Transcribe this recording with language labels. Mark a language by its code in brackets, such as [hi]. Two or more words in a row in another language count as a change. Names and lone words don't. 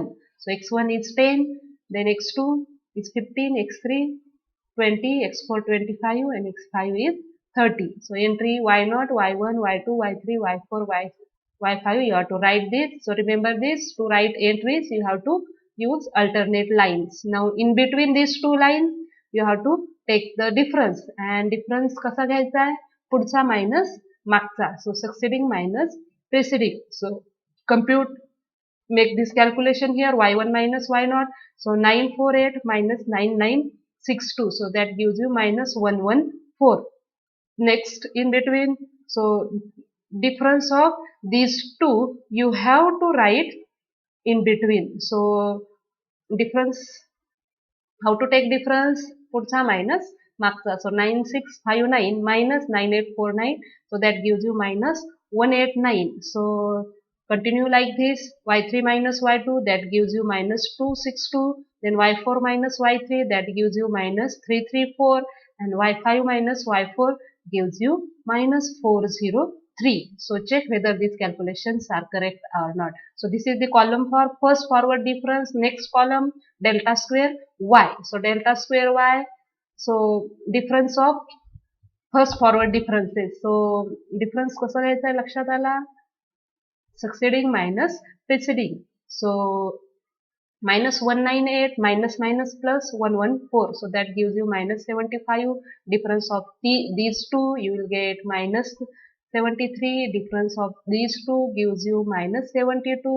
[en] So x1 is 10, then x2 is 15, x3 20, x4 25, and x5 is 30. So entry y0, y1, y2, y3, y4, y5, you have to write this. So remember this, to write entries you have to use alternate lines. Now in between these two lines you have to take the difference, and difference [mr] कसा घ्यायचा आहे, पुढचा मायनस मागचा. [en] So succeeding minus preceding. So compute, make this calculation here, y1 minus y0. So 948 minus 9962. So that gives you minus 114. Next in between, so difference of these two you have to write in between. So difference, how to take difference, [mr] पुढचा minus मागचा. [en] So 9659 minus 9849. So that gives you minus 189. So continue like this, y3 minus y2, that gives you minus 262. Then y4 minus y3, that gives you minus 334. And y5 minus y4 gives you minus 403. So check whether these calculations are correct or not. So this is the column for first forward difference. Next column, delta square y. So delta square y, so difference of first forward differences. So difference [mr] कसा घ्यायचा आहे लक्षात आला, [en] succeeding minus preceding. So minus 198 minus minus plus 114. So that gives you minus 75. Difference of these two you will get minus 73. Difference of these two gives you minus 72.